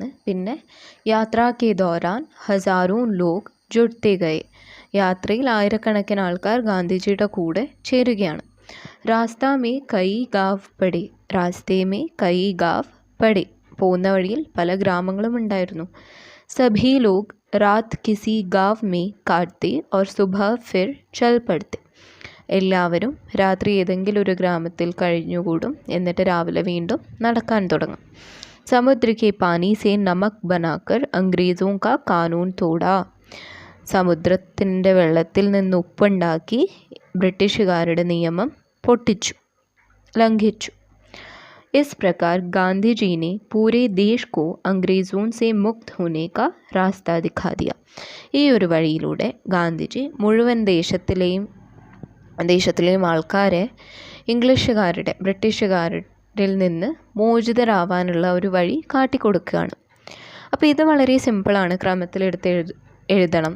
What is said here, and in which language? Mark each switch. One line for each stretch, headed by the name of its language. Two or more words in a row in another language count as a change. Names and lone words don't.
Hindi: പിന്നെ यात्रा के दौरान हज़ारों लोग जुटते गए.
Malayalam: യാത്രയിൽ ആയിരക്കണക്കിന് ആൾക്കാർ ഗാന്ധിജിയുടെ കൂടെ ചേരുകയാണ്.
Hindi: रास्ता में कई गाँव पड़ी. रास्ते में कई गाँव पड़ी.
Malayalam: പോകുന്ന വഴിയിൽ പല ഗ്രാമങ്ങളും ഉണ്ടായിരുന്നു.
Hindi: सभी लोग रात किसी गाँव में काटते और सुबह फिर चल पड़ते.
Malayalam: എല്ലാവരും രാത്രി ഏതെങ്കിലും ഒരു ഗ്രാമത്തിൽ കഴിഞ്ഞുകൂടും, എന്നിട്ട് രാവിലെ വീണ്ടും നടക്കാൻ തുടങ്ങും.
Hindi: समुद्र के पानी से नमक बनाकर अंग्रेज़ों का कानून तोड़ा.
Malayalam: സമുദ്രത്തിൻ്റെ വെള്ളത്തിൽ നിന്ന് ഉപ്പുണ്ടാക്കി ബ്രിട്ടീഷുകാരുടെ നിയമം പൊട്ടിച്ചു, ലംഘിച്ചു.
Hindi: इस प्रकार गांधी जी ने पूरे देश को अंग्रेज़ों से मुक्त होने का रास्ता दिखा दिया.
Malayalam: ഈ ഒരു വഴിയിലൂടെ ഗാന്ധിജി മുഴുവൻ ദേശത്തിലെയും ആൾക്കാരെ ബ്രിട്ടീഷുകാരിൽ നിന്ന് മോചിതരാവാനുള്ള ഒരു വഴി കാട്ടിക്കൊടുക്കുകയാണ്. അപ്പോൾ ഇത് വളരെ സിമ്പിളാണ്, ക്രമത്തിലെടുത്ത് എഴുതണം.